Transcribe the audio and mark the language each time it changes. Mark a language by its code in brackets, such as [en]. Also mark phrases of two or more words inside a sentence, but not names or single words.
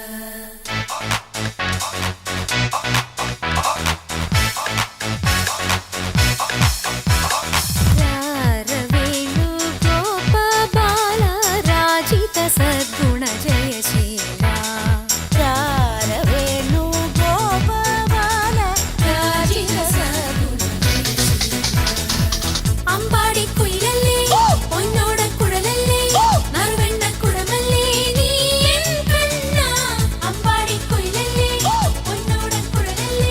[kn] ವೇಣು ಗೋಪಾಲ ರಾಜಿತ ಸದ್ಗುಣ ಜಯಶೀಲ ವೇಣು ಗೋಪಾಲ ರಾಜಿತ ಸದ್ಗುಣ [ml] അമ്പാടി കുയിലല്ലേ പൊന്നോട കുഴലല്ലേ നറുവെണ്ണ കുടമല്ലേ നീ എൻ കണ്ണ അമ്പാടി കുയിലല്ലേ പൊന്നോട കുഴലല്ലേ